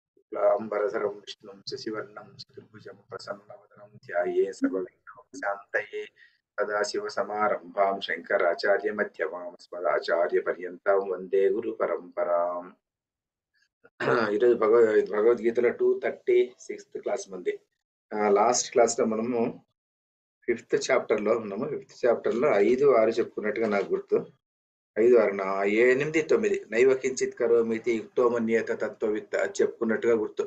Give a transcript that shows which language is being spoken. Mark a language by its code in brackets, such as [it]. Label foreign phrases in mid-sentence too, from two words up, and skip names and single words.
[sa] शुक्लाम्बरधरं विष्णुं शशिवर्णं चतुर्भुजं प्रसन्नवदनं ध्याये सर्वविघ्नोपशान्तये सदाशिवसमारम्भां शङ्कराचार्यमध्यमां अस्मदाचार्यपर्यन्तां वन्दे गुरुपरम्पराम्. [te] ఈరోజు భగవద్గీతలో 236th క్లాస్ మంది. [en] last class [te] లో మనము 5th చాప్టర్ లో ఉన్నాము. 5th చాప్టర్ లో 5, 6 చెప్పుకున్నట్టుగా నాకు గుర్తు. 5, 6, 8, 9 [sa] నైవ కించిత్ కరోమితి యుక్తోమన్యేత తత్వవిత్ [te] అది చెప్పుకున్నట్టుగా గుర్తు.